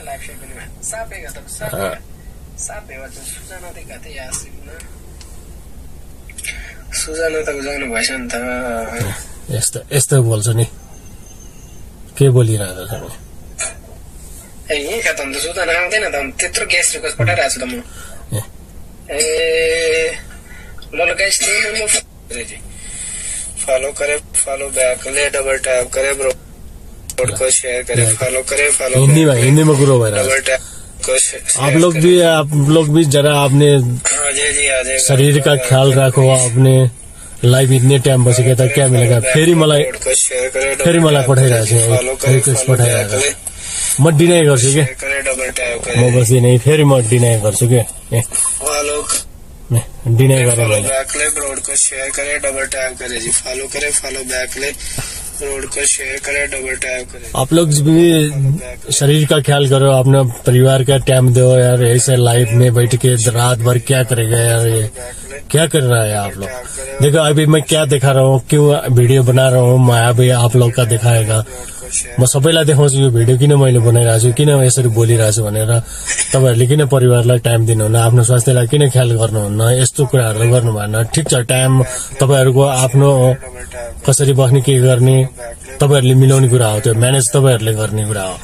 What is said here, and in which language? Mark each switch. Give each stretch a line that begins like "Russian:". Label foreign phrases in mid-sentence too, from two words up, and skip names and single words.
Nepali: सुजाना त जानु भएछ नि त यस्तो बोल्छ नि के बोलिरहेको छ ए यही त अन्त सुजाना आउँदैन त त्यत्रो ग्यास रिक्वेस्ट पठाइरहेको छु त म ल गाइस म
Hindi: फॉलो करे फॉलो बैक ले डबल टैप करे ब्रो को शेयर करे फॉलो हिंदी में गुरु भाई
English: double tap
Hindi: आप लोग भी जरा अपने शरीर का ख्याल रखो अपने लाइव इतने टाइम
Nepali: बसेको त
Hindi: क्या मिलेगा
Nepali: फेरि मलाई पठाइरहेको छु रिक्वेस्ट पठाइरहेको म डिनाइ गर्छु के म बस्दिन फेरि म डिनाइ गर्छु के डिनाइ गरेर
Hindi: बैक ले ब्रोड को शेयर करे डबल टैप करे जी फॉलो करे फॉलो बैक ले रोड को शेयर करें, डबल टैप करें। आप लोग भी शरीर का ख्याल करो, अपने परिवार का टाइम दो यार। ऐसे लाइफ में बैठ के रात भर क्या करेगा यार, ये क्या कर रहा है आप लोग। देखो अभी मैं क्या दिखा रहा हूँ, क्यों वीडियो बना रहा हूँ, मैं अभी आप लोग का दिखाएगा।
Nepali: म सबैलाई देखाउँछु यो भिडियो किन मैले बनाइरहेको छु, किन यसरी बोलिरहेको छु भनेर। तपाईहरुले किन परिवारलाई टाइम दिनुहुन्न, आफ्नो स्वास्थ्यलाई किन ख्याल गर्नुहुन्न, यस्तो कुराहरु गर्नु भएन। ठिक छ, टाइम तपाईहरुको आफ्नो कसरी बस्ने के गर्ने तपाईहरुले मिलाउने कुरा हो, त्यो म्यानेज तपाईहरुले गर्ने कुरा हो।